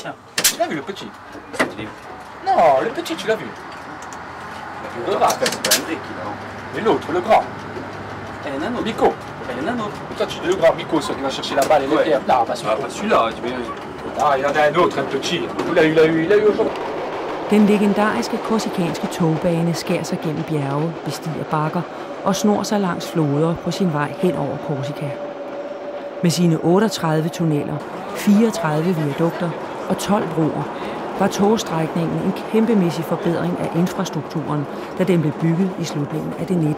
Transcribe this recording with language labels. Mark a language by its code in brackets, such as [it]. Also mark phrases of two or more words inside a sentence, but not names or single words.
[fr] Tu l'as vu le petit? Non, le petit tu l'as vu. Le grand. Mais l'autre, le grand. Miko. Toi tu dis le grand Miko, celui qui va chercher la balle et les pierres. Non, pas celui-là. Ah, il y en a un autre, un petit. Il a eu aujourd'hui. [da] Den legendariske korsikanske togbane skærer sig gennem bjerge, bestiger bakker og snor sig langs floder på sin vej hen over Korsika. Med sine 38 tunneller, 34 viadukter og 12 broer var togstrækningen en kæmpemæssig forbedring af infrastrukturen, da den blev bygget i slutningen af det 19.